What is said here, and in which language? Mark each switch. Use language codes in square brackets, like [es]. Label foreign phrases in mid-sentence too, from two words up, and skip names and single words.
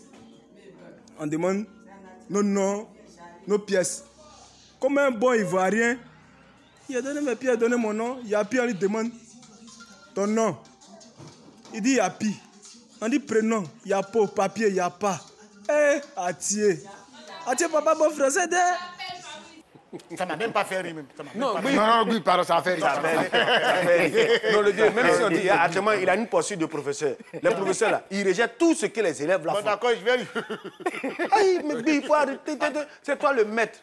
[fr] On demande nos pièces. Comme un bon Ivoirien, il a donné mes pièces, il a donné mon nom. Yapi, on lui demande ton nom. Il dit Yapi. On dit prénom, Yapo, papier, Yapa. Attier. Attier, papa, bon français, Ça m'a même pas fait rire. Non, oui, pardon, ça a fait rire. Non, le Dieu, même si on dit actuellement, il a une posture de professeur. Les professeurs là, ils rejettent tout ce que les élèves là font. D'accord, je vais rire. Aïe, mais il faut arrêter. C'est toi le maître.